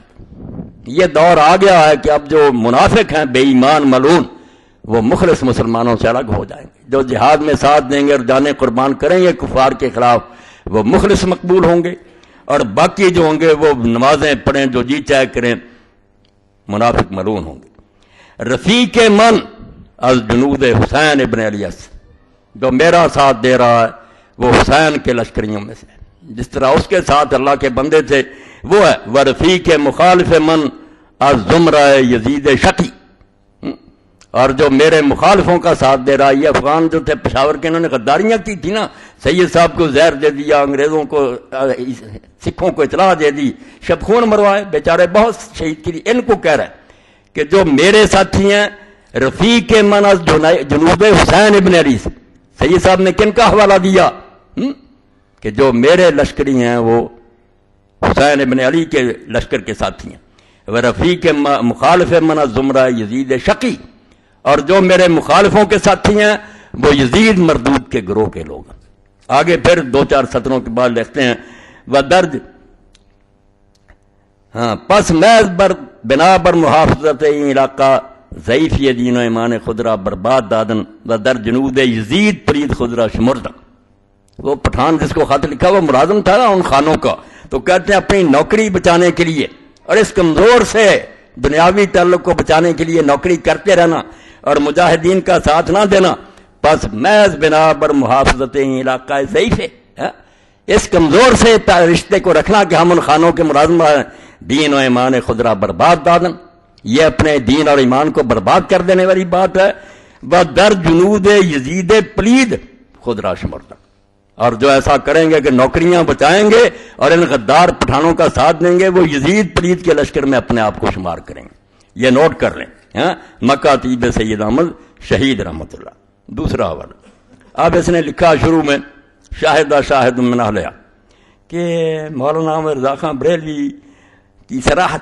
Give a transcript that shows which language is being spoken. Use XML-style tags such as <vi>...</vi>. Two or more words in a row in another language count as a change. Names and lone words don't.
<ur>یہ دور آ گیا ہے کہ اب جو منافق ہیں بے ایمان ملعون وہ مخلص مسلمانوں سے الگ ہو جائیں گے. جو جہاد میں ساتھ دیں گے اور جانیں قربان کریں گے کفار کے خلاف وہ مخلص مقبول ہوں گے، اور باقی جو ہوں گے وہ نمازیں پڑھیں جو جی چاہے کریں منافق ملعون ہوں گے.</ur> <fa>رفیق من از جنود حسین ابن علی،</fa> <ur>جو میرا ساتھ دے رہا ہے وہ حسین کے لشکریوں میں سے، جس طرح اس کے ساتھ اللہ کے بندے تھے وہ ہے. وہ</ur> <fa>رفیق مخالف من از زمرہ یزید شقی،</fa> <ur>اور جو میرے مخالفوں کا ساتھ دے رہا ہے. یہ افغان جو تھے پشاور کے، انہوں نے غداریاں کی تھی نا، سید صاحب کو زہر دے دیا، انگریزوں کو سکھوں کو اطلاع دے دی، شب خون مروائے، بیچارے بہت شہید کی. ان کو کہہ رہے ہیں کہ جو میرے ساتھی ہیں</ur> <fa>رفیق من از جنوب حسین ابن علی،</fa> <ur>سید صاحب نے کن کا حوالہ دیا کہ جو میرے لشکری ہیں وہ حسین ابن علی کے لشکر کے ساتھی ہیں. وہ</ur> <fa>رفیق مخالف من زمرہ یزید شقی،</fa> <ur>اور جو میرے مخالفوں کے ساتھی ہیں وہ یزید مردود کے گروہ کے لوگ ہیں. آگے پھر دو چار سطروں کے بعد لکھتے ہیں وہ</ur> <fa>درج پس محض بنا بر محافظت علاقہ ضعیف یہ دین و ایمان خدرہ برباد دادن و در جنود یزید پرید خدرہ شمردن.</fa> <ur>وہ پٹھان جس کو خط لکھا وہ ملازم تھا نا ان خانوں کا، تو کہتے ہیں اپنی نوکری بچانے کے لیے اور اس کمزور سے دنیاوی تعلق کو بچانے کے لیے نوکری کرتے رہنا اور مجاہدین کا ساتھ نہ دینا.</ur> <fa>پس محض بنا بر محافظت علاقہ ضعیف</fa> <ur>ہے، اس کمزور سے رشتے کو رکھنا کہ ہم ان خانوں کے ملازم ہیں.</ur> <fa>دین و ایمان خدرہ برباد دادن،</fa> <ur>یہ اپنے دین اور ایمان کو برباد کر دینے والی بات ہے.</ur> <fa>وہ در جنود یزید پلید خدرہ شمردن،</fa> <ur>اور جو ایسا کریں گے کہ نوکریاں بچائیں گے اور ان غدار پٹھانوں کا ساتھ دیں گے وہ یزید پلید کے لشکر میں اپنے آپ کو شمار کریں گے. یہ نوٹ کر لیں، مکاتیب سید احمد شہید رحمۃ اللہ. دوسرا حوالہ اب اس نے لکھا شروع میں</ur> <ar>شاہد من اہلہا</ar> <ur>کہ مولانا احمد رضا خان بریلوی کی صراحت.</ur>